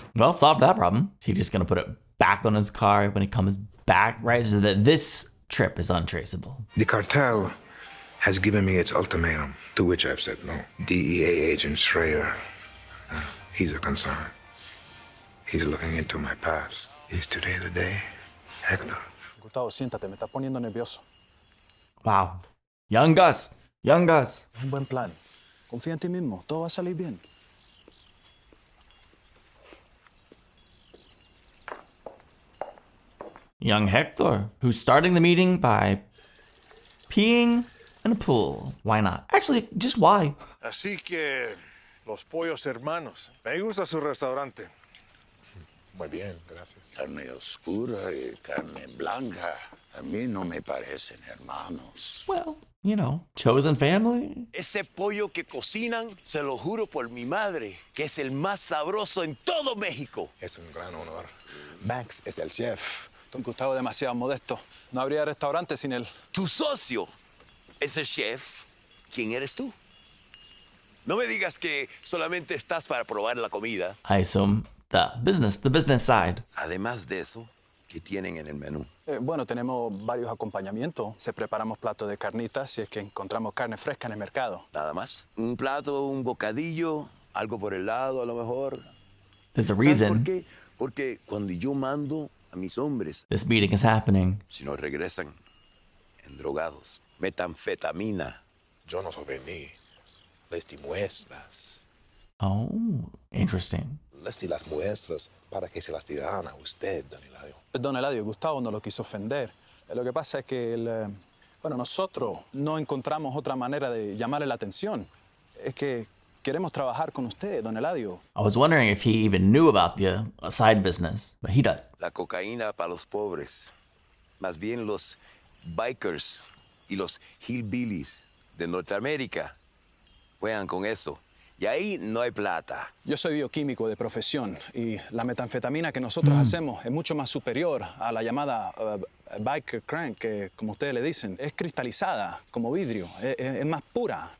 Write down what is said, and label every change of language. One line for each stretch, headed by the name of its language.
English: Well, solved that problem. Is he just going to put it back on his car when he comes back, right? So that this trip is untraceable. The cartel has given me its ultimatum, to which I've said no. DEA agent Schrader, he's a concern. He's looking into my past. Is today the day, Hector?
Spanish: Gustavo, siéntate, me estás poniendo nervioso.
English: Wow. Young Gus. Young Gus.
Spanish: Es un buen plan. Confía en ti mismo. Todo va a salir bien.
English: Young Hector, who's starting the meeting by peeing in a pool. Why not? Actually, just why?
Spanish: Así que, los pollos hermanos. Me gusta su restaurante. Muy bien, gracias. Carne oscura y carne blanca. A mí no me parecen hermanos.
English: Well, you know, chosen family.
Spanish: Ese pollo que cocinan, se lo juro por mi madre, que es el más sabroso en todo México. Es un gran honor. Max es el chef. Don Gustavo es demasiado modesto. No habría restaurante sin él. Tu socio es el chef. ¿Quién eres tú? No me digas que solamente estás para probar la comida.
English: I assume the business side.
Spanish: Además de eso, ¿qué tienen en el menú? Bueno, tenemos varios acompañamientos. Se preparamos platos de carnitas si es que encontramos carne fresca en el mercado. Nada más. Un plato, un bocadillo, algo por el lado a lo mejor.
English: There's a
Spanish: ¿Sabes
English: reason
Spanish: por qué? Porque cuando yo mando a mis hombres,
English: this meeting is happening.
Spanish: si no regresan endrogados, metanfetamina. Yo no sobrevení. Les di muestras.
English: Oh, interesting.
Spanish: Les di las muestras para que se las tiraran a usted, don Eladio. Don Eladio, Gustavo no lo quiso ofender. Lo que pasa es que nosotros no encontramos otra manera de llamarle la atención. Es que queremos trabajar con usted, don Eladio.
English: I was wondering if he even knew about the side business, but he does.
Spanish: La cocaína para los pobres. Más bien los bikers y los hillbillies de Norteamérica juegan con eso. Y ahí no hay plata. Yo soy bioquímico de profesión y la metanfetamina que nosotros hacemos es mucho más superior a la llamada biker crank, que como ustedes le dicen, es cristalizada como vidrio, es más pura.